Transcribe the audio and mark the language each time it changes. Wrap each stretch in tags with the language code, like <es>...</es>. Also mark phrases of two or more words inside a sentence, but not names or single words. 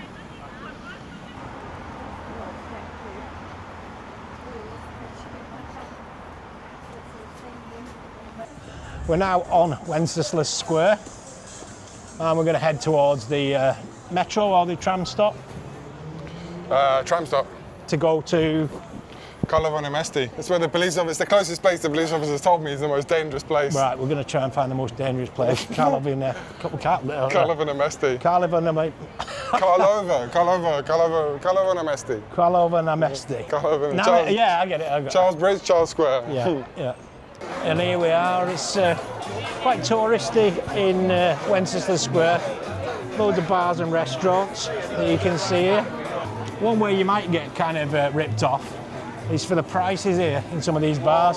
<en>We're now on Wenceslas Square, and we're going to head towards the metro or the tram stop Tram stop. to go to. Karlovo náměstí. It's where the police officer, the closest place the police officers told me is the most dangerous place. Right, we're going to try and find the most dangerous place. Karlovo Karlovo náměstí. Karlovo náměstí. Karlovo náměstí. Karlovo náměstí. Yeah, I get it. Charles Bridge, Charles Square. Yeah. And here we are. It's quite touristy in Wenceslas Square. Loads of bars and restaurants that you can see here. One way you might get kind of ripped off is for the prices here in some of these bars.</en>